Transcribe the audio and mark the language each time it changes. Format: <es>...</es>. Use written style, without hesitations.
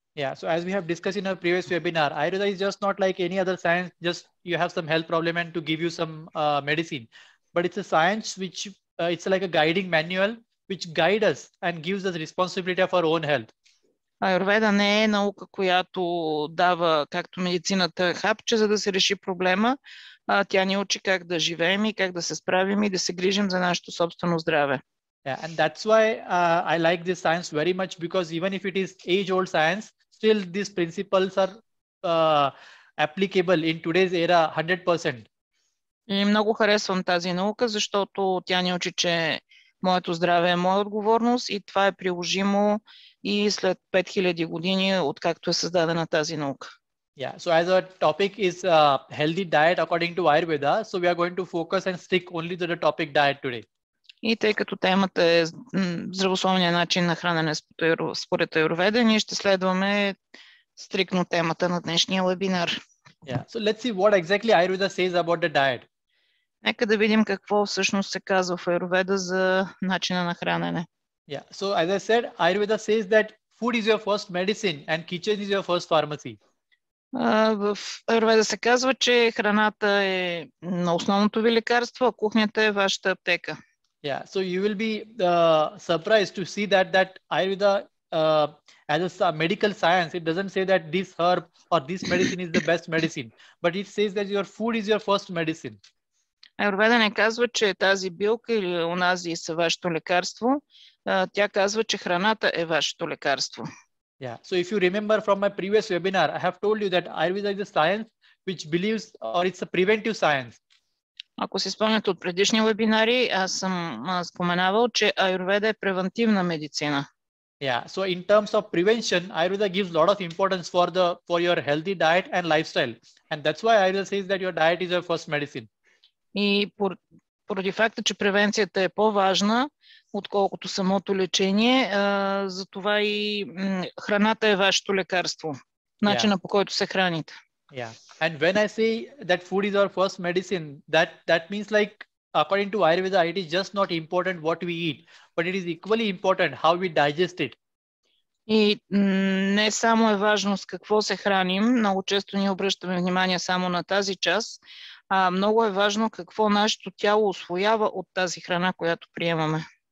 <en>Yeah, so as we have discussed in our previous webinar, Ayurveda is just not like any other science, just you have some health problem and to give you some medicine. But it's a science which, it's like a guiding manual which guides us and gives us responsibility of our own health.</en> <bg>Аюрведа не е наука, която дава, както медицината, хапче, за да се реши проблема. Тя ни учи как да живеем и как да се справим и да се грижим за нашето собствено здраве.</bg> <en>Yeah, and that's why I like this science very much, because even if it is age-old science, still these principles are applicable in today's era 100%.</en> <bg>И много харесвам тази наука, защото тя ни учи, че моето здраве е моя отговорност и това е приложимо и след 5000 години, откакто е създадена тази наука.</bg> <en>Yeah, so as our topic is healthy diet according to Ayurveda, so we are going to focus and stick only to the topic diet today.</en> <bg>И тъй като темата е здравословния начин на хранене според Аюрведа, ние ще следваме стрикно темата на днешния вебинар.</bg> <en>Yeah, so let's see what exactly Ayurveda says about the diet.</en> <bg>Нека да видим какво всъщност се казва в Аюрведа за начина на хранене.</bg> <en>Yeah, so as I said, Ayurveda says that food is your first medicine and kitchen is your first pharmacy.</en> <bg>В Аюрведа се казва, че храната е на основното ви лекарство, а кухнята е вашата аптека.</bg> <en>Yeah, so you will be surprised to see that Ayurveda, as a medical science, it doesn't say that this herb or this medicine is the best medicine, but it says that your food is your first medicine.</en> <bg>Аюрведа не казва, че тази билка или онази са вашето лекарство. Тя казва, че храната е вашето лекарство.</bg> <en>Yeah. So if you remember from my previous webinar, I have told you that Ayurveda is a science which believes, or it's a preventive science.</en> <bg>Ако си спомняте от предишни вебинари, аз съм споменавал, че Аюрведа е превентивна медицина.</bg> <en>Yeah. So in terms of prevention, Ayurveda gives a lot of importance for your healthy diet and lifestyle, and that's why Ayurveda says that your diet is your first medicine.</en> <bg>И поради факта, че превенцията е по-важна, отколкото самото лечение, затова и храната е вашето лекарство. Начина по който се храните.</bg> <en>Yeah. And when I say that food is our first medicine, that means like according to Ayurveda, it is just not important what we eat, but it is equally important how we digest it.</en> <bg>И не само е важно с какво се храним, много често ние обръщаме внимание само на тази част, а много е важно какво нашето тяло усвоява от тази храна, която приемаме.</bg>